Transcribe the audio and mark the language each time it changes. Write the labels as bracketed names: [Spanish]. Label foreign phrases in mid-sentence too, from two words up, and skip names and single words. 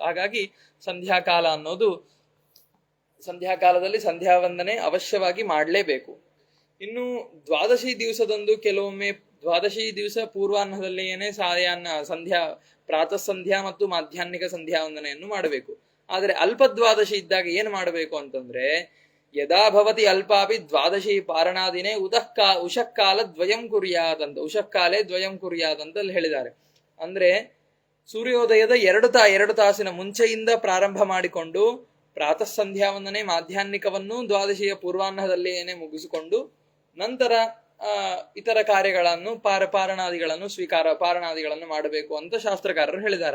[Kannada] ಹಾಗಾಗಿ ಸಂಧ್ಯಾಕಾಲದಲ್ಲಿ ಸಂಧ್ಯಾ ವಂದನೆ ಅವಶ್ಯವಾಗಿ ಮಾಡಲೇಬೇಕು. ಇನ್ನು ದ್ವಾದಶಿ ದಿವಸದಂದು ಕೆಲವೊಮ್ಮೆ ದ್ವಾದಶಿ ದಿವಸ ಪೂರ್ವಾಹ್ನದಲ್ಲಿಯೇ ಪ್ರಾತಃ ಸಂಧ್ಯಾ ಮತ್ತು ಮಾಧ್ಯಾಹ್ನಿಕ ಸಂಧ್ಯಾ ವಂದನೆಯನ್ನು ಮಾಡಬೇಕು. ಆದರೆ ಅಲ್ಪದ್ವಾದಶಿ ಇದ್ದಾಗ ಏನು ಮಾಡಬೇಕು ಅಂತಂದ್ರೆ [Sanskrit] ಯದಾ ಭವತಿ ಅಲ್ಪಾಪಿ ದ್ವಾದಶಿ ಪಾರಣಾದಿನೇ ಉಷಕ್ಕಾಲ ದ್ವಯಂ ಕುರ್ಯಾತ್ [Kannada] ಅಂತ ಹೇಳಿದ್ದಾರೆ. ಅಂದ್ರೆ ಸೂರ್ಯೋದಯದ 2 ತಾಸಿನ ಮುಂಚೆಯಿಂದ ಪ್ರಾರಂಭ ಮಾಡಿಕೊಂಡು ಪ್ರಾತಃ ಸಂಧ್ಯಾ ವಂದನೆ ಮಾಧ್ಯಾಹ್ನಿಕವನ್ನು ದ್ವಾದಶಿಯ ಪೂರ್ವಾಹ್ನದಲ್ಲಿಯೇ ಮುಗಿಸಿಕೊಂಡು ನಂತರ ಇತರ ಕಾರ್ಯಗಳನ್ನು ಪಾರಣಾದಿಗಳನ್ನು ಮಾಡಬೇಕು ಅಂತ ಶಾಸ್ತ್ರಕಾರರು ಹೇಳಿದ್ದಾರೆ.